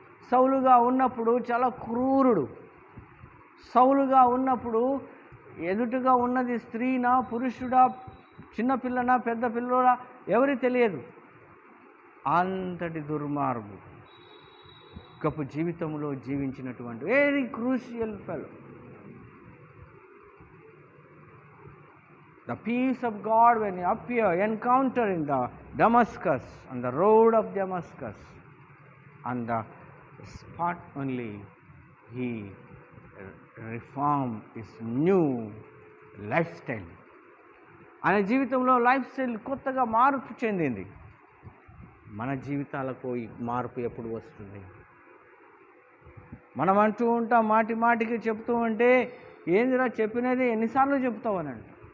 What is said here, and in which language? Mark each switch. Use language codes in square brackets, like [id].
[te] సౌలుగా ఉన్నప్పుడు చాలా క్రూరుడు. సౌలుగా ఉన్నప్పుడు ఎదుటిగా ఉన్నది స్త్రీనా, పురుషుడా, చిన్నపిల్లనా, పెద్ద పిల్లడా ఎవరికి తెలియదు. అంతటి దుర్మార్గుడు గొప్ప జీవితంలో జీవించినటువంటి [en] Very crucial fellow. The peace of God when he encounter in the Damascus, on the road of Damascus, on the spot only he reformed his new lifestyle. [te] ఆయన జీవితంలో లైఫ్ స్టైల్ కొత్తగా మార్పు చెందింది. మన జీవితాలకు ఈ మార్పు ఎప్పుడు వస్తుంది? మనం అంటూ ఉంటాం, మాటి మాటికి చెప్తూ ఉంటే, ఏందిరా చెప్పినది ఎన్నిసార్లు చెప్తావనంట.